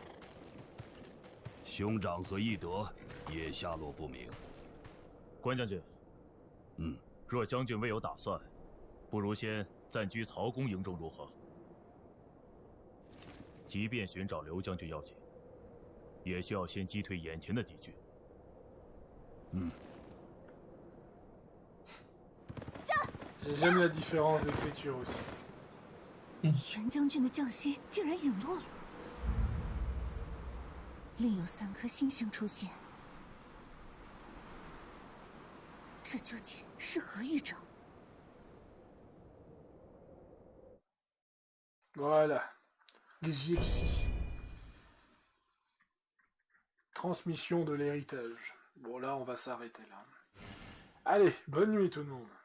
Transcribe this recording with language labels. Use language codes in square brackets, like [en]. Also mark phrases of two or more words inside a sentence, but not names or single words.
[zh] 兄长和翼德也下落不明。关将军，若将军未有打算，不如先暂居曹公营中如何？即便寻找刘将军要紧，也需要先击退眼前的敌军。 [fr] J'aime la différence d'écriture aussi. [zh] 袁将军的将心竟然陨落了，另有3颗星星出现，这究竟是何预兆？ [fr] Voilà. Xiexi. Transmission de l'héritage. Bon là, on va s'arrêter là. Allez, bonne nuit tout le monde.